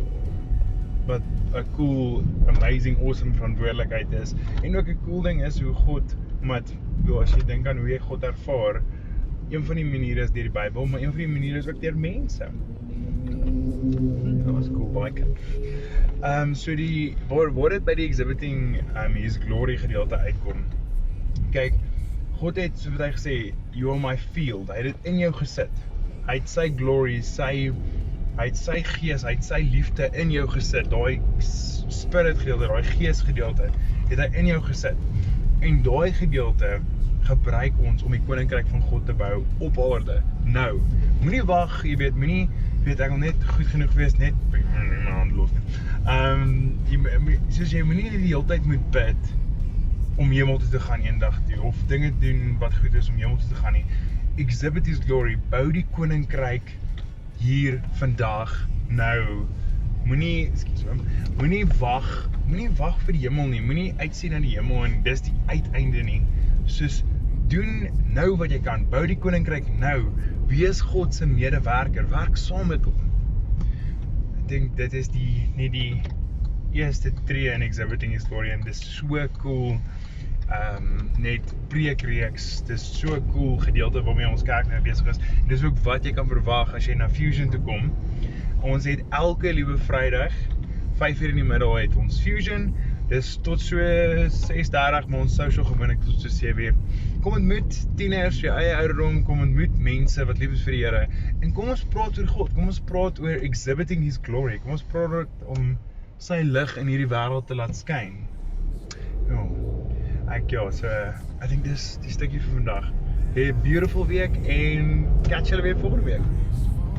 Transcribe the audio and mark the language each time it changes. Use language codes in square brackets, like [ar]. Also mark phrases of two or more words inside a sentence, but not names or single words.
[af] Wat 'n [en] cool, amazing, awesome [af] verantwoordelikheid is. En ook 'n cool ding is hoe God, omdat as jy dink aan hoe jy God ervaar, een van die maniere is deur die Bybel, maar een van die maniere is ook deur mense. Dat was cool, baie. So waar dit by die [en] exhibiting his glory [af] gedeelte uitkom. Kyk, God het, so wat hy gesê, [en] you are my field, [af] hy het dit in jou gesit. Hy het sy glory, hy het sy gees, hy het sy liefde in jou gesit, daai spirit gedeelte, daai gees gedeelte, het hy in jou gesit. En daai gedeelte gebruik ons om die koninkryk van God te bou op aarde. Nou, moenie wag, jy weet, ek wil net goed genoeg wees, net, my hand los nie. Soos jy moenie die hele tyd moet bid, om hemel toe te gaan eendag toe, of dinge doen wat goed is om hemel toe te gaan nie. [en] Exhibit his glory, [af] bou die koninkryk hier vandag, nou. Moenie wag vir die hemel nie, moenie uitsien na die hemel en dis die uiteinde nie. Soos, doen nou wat jy kan, bou die koninkryk nou, wees God se medewerker, werk saam met hom. Ek dink dit is nie die eerste tree in [en] exhibiting his glory [af] en dis so cool, net preekreeks, dis so cool gedeelte waarmee ons kerk nou besig is. En dis ook wat jy kan verwag as jy na Fusion toe kom. Ons het elke liewe Vrydag 5:00 in die middag het ons Fusion. Dis tot so 6:30, maar ons social gewoonlik tot so 7:00. Kom ontmoet tieners, jou eie ouderdom, kom ontmoet mense wat lief is vir die Here. En kom ons praat oor God, kom ons praat oor [en] exhibiting his glory. [af] Kom ons praat om sy lig in hierdie wêreld te laat skyn. [en] So I think [af] dis die stukkie vir vandag. 'n beautiful week en catch julle weer volgende week.